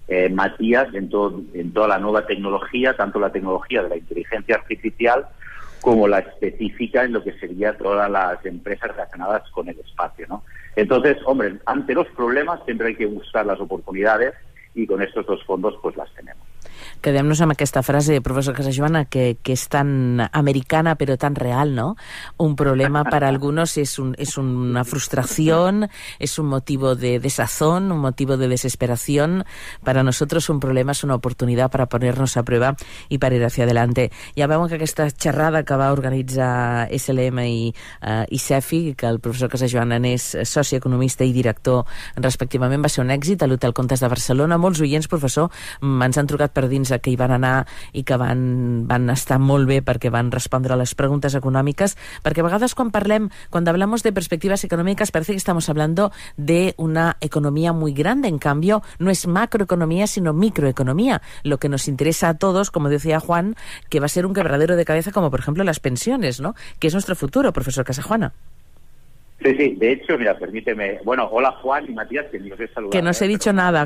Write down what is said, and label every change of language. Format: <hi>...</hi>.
<es>Matías, en toda la nueva tecnología, tanto la tecnología de la inteligencia artificial como la específica en lo que sería todas las empresas relacionadas con el espacio, ¿no? Entonces, hombre, ante los problemas siempre hay que buscar las oportunidades, y con estos 2 fondos pues las tenemos.</es> <ca>Quedem-nos amb aquesta frase, professor Casajoana, que és tan americana</ca> <es>pero tan real,</es> <ca>¿no?</ca> <es>Un problema para algunos es una frustración, es un motivo de desazón, un motivo de desesperación. Para nosotros un problema es una oportunidad para ponernos a prueba y para ir hacia adelante.</es> <ca>Ja veuen que aquesta xerrada que va organitzar SLM i CEFI, que el professor Casajoana n'és soci economista i director respectivament, va ser un èxit a l'Hotel Comtes de Barcelona. Molts oients, professor, ens han trucat per dins que hi van anar i que van estar molt bé perquè van respondre a les preguntes econòmiques, perquè a vegades quan</ca> <es>hablamos de perspectivas económicas parece que estamos hablando de una economía muy grande. En cambio, no es macroeconomía, sino microeconomía. Lo que nos interesa a todos, como decía Juan, que va a ser un quebradero de cabeza, como por ejemplo las pensiones, ¿no? Que es nuestro futuro, profesor Casajoana. Sí, de hecho, mira, permíteme. Bueno, hola Juan y Matías, que ni os he saludado. Que no os he dicho nada.</es>